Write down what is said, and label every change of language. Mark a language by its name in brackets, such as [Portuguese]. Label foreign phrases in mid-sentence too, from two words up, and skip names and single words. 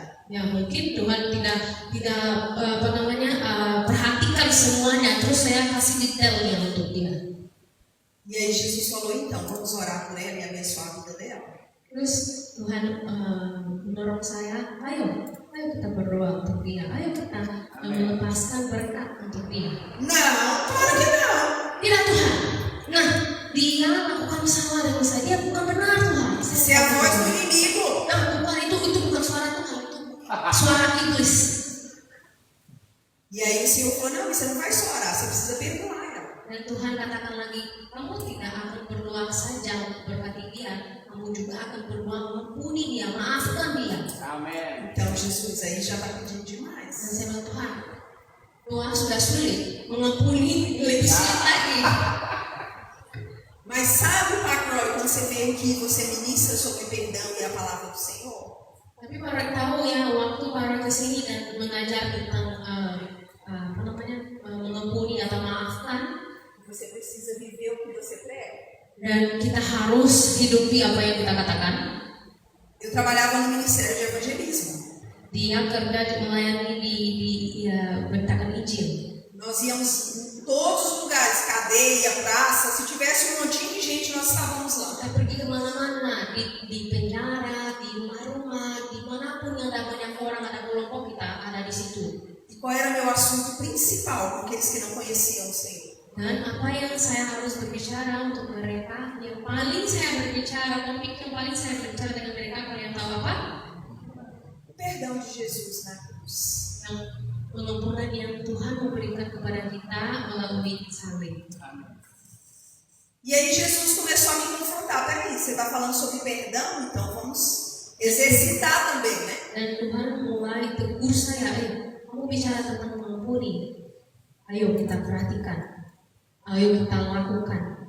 [Indonesian] Ya mungkin Tuhan tidak perhatikan semuanya, terus saya kasih detailnya untuk dia. [Portuguese] E aí Jesus falou, então, vamos orar por ela e abençoar a vida dela. [Indonesian] Terus Tuhan mendorong saya, ayo kita berdoa untuk dia, ayo kita melepaskan berkat untuk dia. [Portuguese] Não, claro que não. [Indonesian] Tidak Tuhan, nah dia lakukan salah dengan saya, dia bukan benar Tuhan. [Portuguese] Isso é a voz do inimigo. [Indonesian] Nah bukan itu bukan suara Tuhan, itu suara iblis. [Portuguese] E aí o Senhor falou, não, você não vai só orar, você precisa perdoar ela. [Indonesian] Dan Tuhan katakan lagi, kamu tidak akan berdoa saja untuk berkati dia, kamu juga akan berdoa mengampuni dia, maafkan dia. Amin. [Portuguese] Então Jesus aí já está pedindo [Indonesian] Dan [Portuguese] demais. [Indonesian] saya bilang, Tuhan, doa sudah sulit, mengampuni lebih sulit lagi. [Portuguese] Mas sabe, Macroy, quando você vem aqui, você ministra sobre perdão e a palavra do Senhor? [Indonesian] Tapi para tahu ya, waktu para kesini dan mengajar tentang mengampuni atau maafkan, [Portuguese] Você precisa viver o que você prega. [Indonesian] dan kita harus hidupi apa yang kita katakan. [Portuguese] Eu trabalhava no Ministério de Evangelismo. [Indonesian] Dia kerja melayani di beritakan Injil. [Portuguese] Nós íamos em todos os lugares, cadeia, praça, se tivesse um montinho de gente, nós estávamos lá. [Indonesian] Kita pergi kemana-mana, di penjara, di rumah-rumah, dimanapun yang ada banyak orang, ada kelompok, kita ada di situ. [Portuguese] E qual era meu assunto principal com aqueles que não conheciam o Senhor? [Indonesian] Dan apa yang saya harus berbicara untuk mereka, yang paling saya berbicara, topik yang paling saya berbicara dengan mereka, kalian tahu apa? [Portuguese] O perdão de Jesus na cruz. [Indonesian] Yang pengampunan yang Tuhan memberikan kepada kita melalui salib. [Portuguese] E aí Jesus começou a me confrontar. Peraí, você está falando sobre perdão? Então vamos exercitar também, né? [Indonesian] Dan Tuhan mulai tegur saya, kamu bicara tentang mengampuni. Ayo kita perhatikan. Ayo kita lakukan.